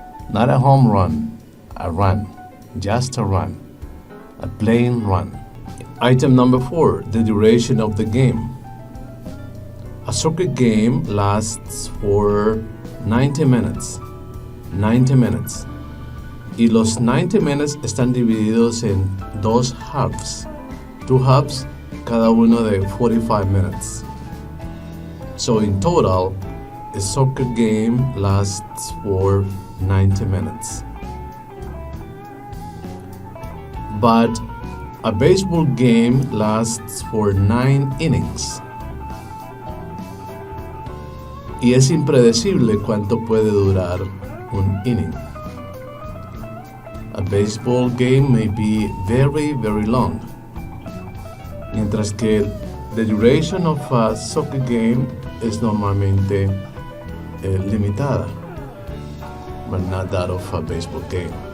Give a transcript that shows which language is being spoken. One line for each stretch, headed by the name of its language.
English: Not a home run, a run. Just a run. A plain run. Item number 4, the duration of the game. A soccer game lasts for 90 minutes. 90 minutes.
Spanish: Y los
English: 90 minutes
Spanish: están divididos en
English: 2 halves. 2 halves,
Spanish: cada uno de
English: 45 minutes. So in total, a soccer game lasts for 90 minutes. But a baseball game lasts for 9 innings.
Spanish: Y es impredecible cuánto puede durar un inning.
English: A baseball game may be very, very long.
Spanish: Mientras que
English: the duration of a soccer game
Spanish: es normalmente limitada,
English: but not that of a baseball game.